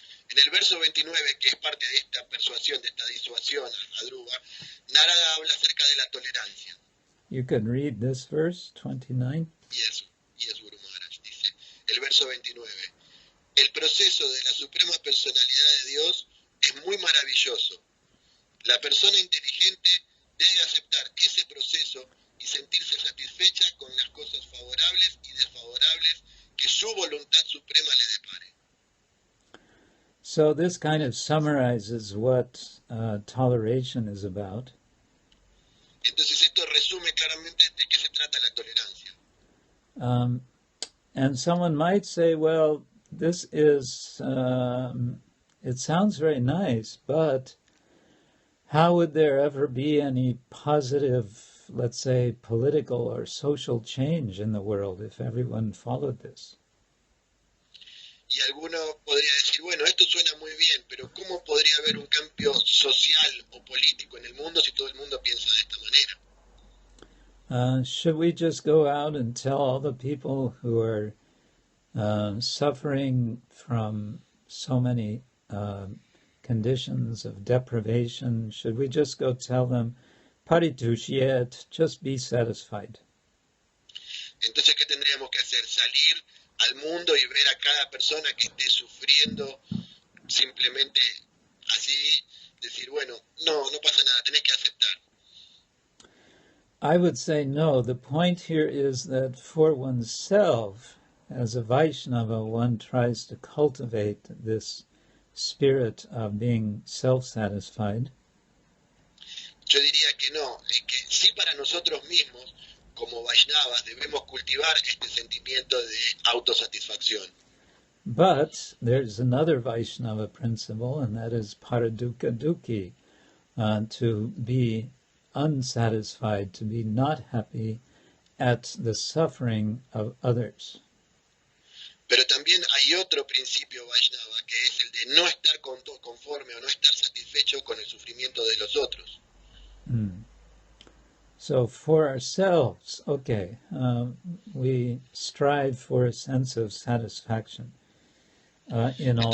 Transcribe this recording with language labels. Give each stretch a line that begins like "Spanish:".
Spanish: En el verso 29, que es parte de esta persuasión, de esta disuasión a Dhruva, Narada habla acerca de la tolerancia.
English: You could read this verse, 29. Yes,
Spanish: Guru Maharaj, dice, el verso 29. El proceso de la suprema personalidad de Dios es muy maravilloso. La persona inteligente debe aceptar ese proceso y sentirse satisfecha con las cosas favorables y desfavorables que su voluntad suprema le depare.
English: So this kind of summarizes what toleration is about.
Spanish: Entonces esto resume claramente de qué se trata la tolerancia.
English: And someone might say, well, this is, it sounds very nice, but how would there ever be any positive, let's say, political or social change in the world if everyone followed this?
Spanish: Y alguno podría decir, bueno, esto suena muy bien, pero ¿cómo podría haber un cambio social o político en el mundo si todo el mundo piensa de esta manera?
English: Should we just go out and tell all the people who are suffering from so many conditions of deprivation, should we just go tell them, Paritushiyat, just be satisfied?
Spanish: Entonces, ¿qué tendríamos que hacer? Salir al mundo y ver a cada persona que esté sufriendo, simplemente así, decir, bueno, no pasa nada, tenés que aceptar.
English: I would say no. The point here is that for oneself, as a Vaishnava, one tries to cultivate this spirit of being self-satisfied.
Spanish: Yo diría que no, que sí para nosotros mismos, como Vaishnavas, debemos cultivar este sentimiento de autosatisfacción.
English: But there's another Vaishnava principle, and that is paradukkha dukkhi, to be unsatisfied, to be not happy at the suffering of others.
Spanish: Pero también hay otro principio Vaishnava, que es el de no estar conforme o no estar satisfecho con el sufrimiento de los otros.
English: So for ourselves, okay, we strive for a sense of satisfaction in all